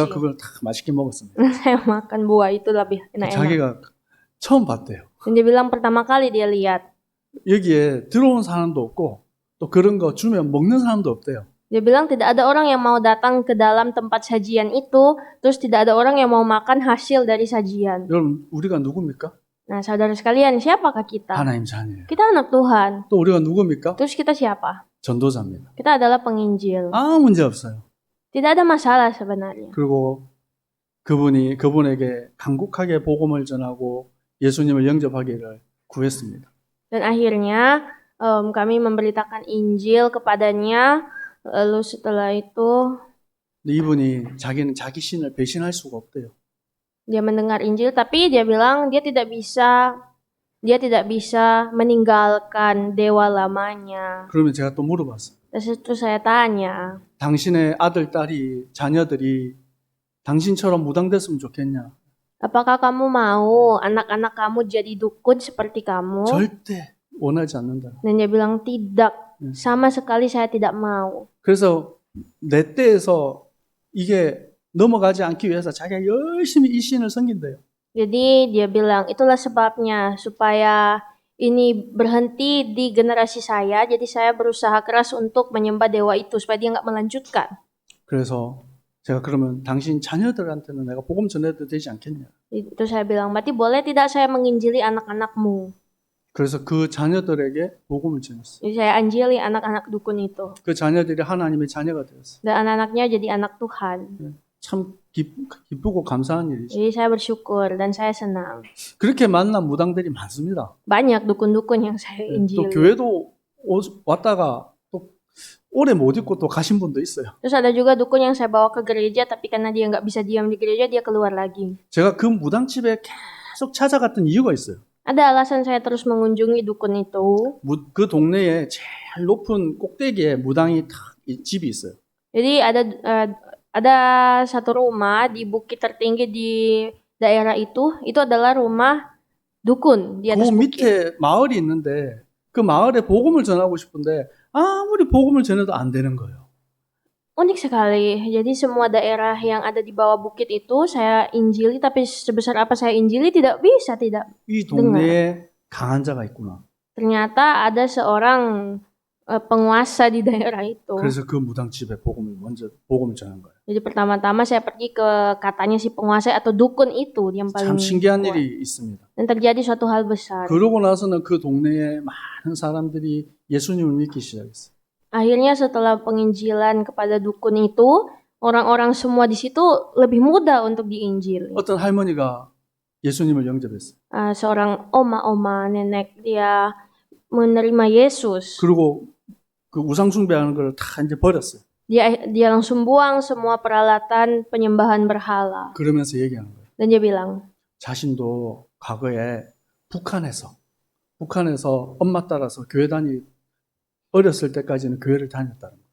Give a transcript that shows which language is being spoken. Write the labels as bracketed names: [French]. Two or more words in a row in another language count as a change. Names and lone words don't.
[Korean] 제가 그걸 탁 맛있게 먹었습니다. [Indonesian] Saya makan buah itu lebih enak-enak. [Korean] 자기가 처음 봤대요. [Indonesian] Dan dia bilang pertama kali dia lihat. [Korean] 여기에 들어온 사람도 없고 또 그런 거 주면 먹는 사람도 없대요. [Indonesian] Dia bilang tidak ada orang yang mau datang ke dalam tempat sajian itu, terus tidak ada orang yang mau makan hasil dari sajian. [Korean] 여러분 우리가 누굽니까? [Indonesian] Nah, saudara sekalian, siapakah kita? [Korean] 하나님 자녀예요. [Indonesian] Kita anak Tuhan. [Korean] 또 우리가 누굽니까? [Indonesian] Terus kita siapa? [Korean] 전도자입니다. [Indonesian] Kita adalah penginjil. [Korean] 아무 문제 없어요. [Indonesian] Tidak ada masalah sebenarnya. [Korean] 그리고 그분에게 간곡하게 복음을 전하고 예수님을 영접하기를 구했습니다. [Indonesian] Dan akhirnya kami memberitakan Injil kepadanya. Lalu setelah itu [Korean] 근데 이분이 자기는 자기 신을 배신할 수가 없대요. [Indonesian] dia mendengar Injil, tapi dia bilang dia tidak bisa meninggalkan dewa lamanya. [Korean] 그러면 제가 또 물어봤어요. [Indonesian] Terus itu saya tanya, [Korean] 당신의 아들, 딸이, 자녀들이 당신처럼 무당됐으면 좋겠냐? [Indonesian] Apakah kamu mau anak-anak kamu jadi dukun seperti kamu? [Korean] 절대 원하지 않는다. [Indonesian] Dan dia bilang tidak, sama sekali saya tidak mau. [Korean] 그래서 내 때에서 이게 넘어가지 않기 위해서 자기가 열심히 이 신을 섬긴대요. [Indonesian] Jadi dia bilang itulah sebabnya supaya ini berhenti di generasi saya. Jadi saya berusaha keras untuk menyembah dewa itu supaya dia nggak melanjutkan. [Korean] 그래서 제가 그러면 당신 자녀들한테는 내가 복음 전해도 되지 않겠냐? [Indonesian] Itu saya bilang, berarti boleh tidak saya menginjili anak-anakmu? [Korean] 그래서 그 자녀들에게 복음을 전했어요. [Indonesian] Jadi saya anjili anak-anak dukun itu. [Korean] 그 자녀들이 하나님의 자녀가 되었어요. [Indonesian] Dan anak-anaknya jadi anak Tuhan. [Korean] 참 기쁘고 감사한 일이죠. [Indonesian] Jadi saya bersyukur dan saya senang. [Korean] 그렇게 만난 무당들이 많습니다. [Indonesian] Banyak dukun-dukun yang saya [Korean] 또 [Indonesian] injili. [Korean] 교회도 왔다가 또 오래 못 있고 또 가신 분도 있어요. [Indonesian] Terus ada juga dukun yang saya bawa ke gereja, tapi karena dia nggak bisa diam di gereja, dia keluar lagi. [Korean] 제가 그 무당집에 계속 찾아갔던 이유가 있어요. [Indonesian] Ada alasan saya terus mengunjungi dukun itu. [Korean] 그 동네에 제일 높은 꼭대기에 무당이 탁 집이 있어요. [Indonesian] Jadi ada satu rumah di bukit tertinggi di daerah itu adalah rumah dukun di atas 그 bukit. [Korean] 밑에 마을이 있는데 그 마을에 복음을 전하고 싶은데 아무리 복음을 전해도 안 되는 거예요. [Indonesian] Unik sekali. Jadi semua daerah yang ada di bawah bukit itu saya injili, tapi sebesar apa saya injili tidak bisa, tidak. [Korean] 이 동네에 강한 자가 있구나. [Indonesian] Ternyata ada seorang penguasa di daerah itu. [Korean] 그래서 그 무당집에 복음을 전한 거예요. [Indonesian] Jadi pertama-tama saya pergi ke katanya si penguasa atau dukun itu yang paling [Korean] 참 신기한 [Indonesian] kuat. [Korean] 일이 있습니다. [Indonesian] Dan terjadi suatu hal besar. [Korean] 그러고 나서는 그 동네에 많은 사람들이 예수님을 믿기 시작했어요. [Indonesian] Akhirnya setelah penginjilan kepada dukun itu, orang-orang semua di situ lebih mudah untuk diinjili. [Korean] 어떤 할머니가 예수님을 영접했어요. [Indonesian] Seorang oma-oma, nenek, dia menerima Yesus. [Korean] 그리고 그 우상 숭배하는 걸 다 이제 버렸어요. [Indonesian] Dia langsung 부ang semua peralatan penyembahan berhala. [Korean] 그러면서 얘기하는 거예요. [Indonesian] Dan dia bilang, [Korean] 자신도 과거에 북한에서 엄마 따라서 교회 어렸을 때까지는 교회를 다녔다는 거예요.